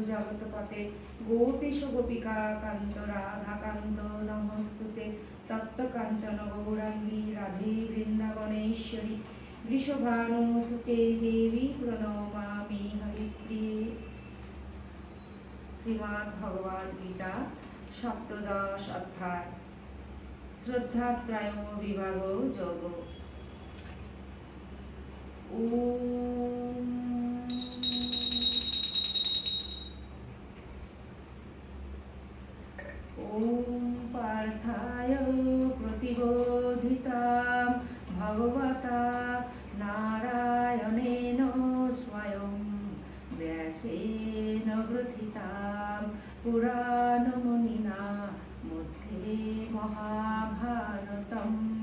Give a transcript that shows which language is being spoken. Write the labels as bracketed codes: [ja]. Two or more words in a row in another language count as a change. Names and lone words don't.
[sa] জগৎপতে গোপীশ গোপিকা কান্ত রাধা কান্ত নমস্তুতে তপ্ত কাঞ্চন গৌরাঙ্গী রাধে বৃন্দাবনেশ্বরী বৃষভানুসুতে দেবী প্রণমামি হরিপ্রিয়ে। [bn] শ্রীমদ্ ভগবদ গীতা সপ্তদশ অধ্যায় শ্রদ্ধাত্রয় বিভাগ যোগ। [sa] ॐ पार्थाय प्रतिबोधितां भगवता नारायणेन स्वयं व्यासेन ग्रथितां पुराणमुनिना मध्ये महाभारतम्